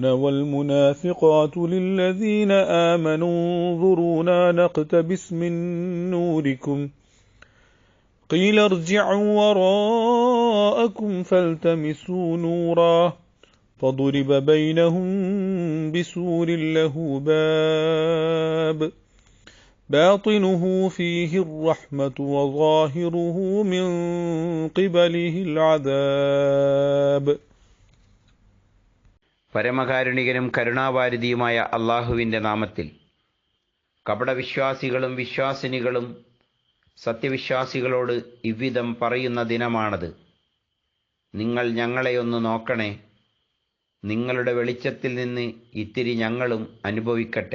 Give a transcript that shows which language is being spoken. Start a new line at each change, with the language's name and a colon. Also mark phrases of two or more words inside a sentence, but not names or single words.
Arabic: والمنافقات للذين آمنوا انظرونا نقتبس من نوركم قيل ارجعوا وراءكم فالتمسوا نورا فضرب بينهم بسور له باب باطنه فيه الرحمة وظاهره من قبله العذاب.
Malayalam: പരമകാരുണികനും കരുണാവാരിധിയുമായ അള്ളാഹുവിൻ്റെ നാമത്തിൽ. കപടവിശ്വാസികളും വിശ്വാസിനികളും സത്യവിശ്വാസികളോട് ഇவ்விധം പറയുന്ന ദിനമാണത്. നിങ്ങൾ ഞങ്ങളെയൊന്ന് നോക്കണേ, നിങ്ങളുടെ വെളിച്ചത്തിൽ നിന്ന് ഇത്തിരി ഞങ്ങളും അനുഭവിക്കട്ടെ.